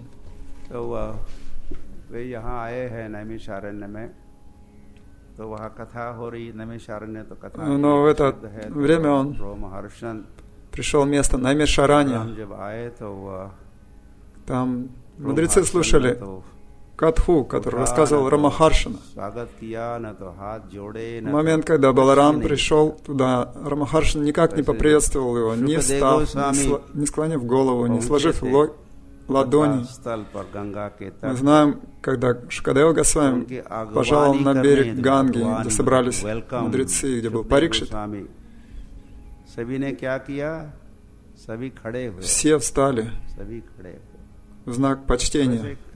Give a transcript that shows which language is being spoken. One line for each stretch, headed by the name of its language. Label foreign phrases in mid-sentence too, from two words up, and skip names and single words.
Hindi: तो वे यहाँ आए हैं नैमिषारण्य में, तो वहाँ कथा हो रही, नैमिषारण्य तो कथा
Russian: Но в это время он
Hindi: रोमहर्षण
Russian: пришел в место Наймишарания.
Hindi: हम जब आए तो
Russian: Там мудрецы слушали Катху, который рассказывал Рамахаршина.
Hindi: स्वागत किया, न तो हाथ जोड़े,
Russian: В момент, когда Баларам пришел туда, Рамахаршин никак не поприветствовал его, не встав, не склонив голову, не сложив ладони. Мы знаем, когда Шукадева Госвами пожаловал на берег Ганги, где собрались мудрецы, где был Парикшит, все встали в знак почтения.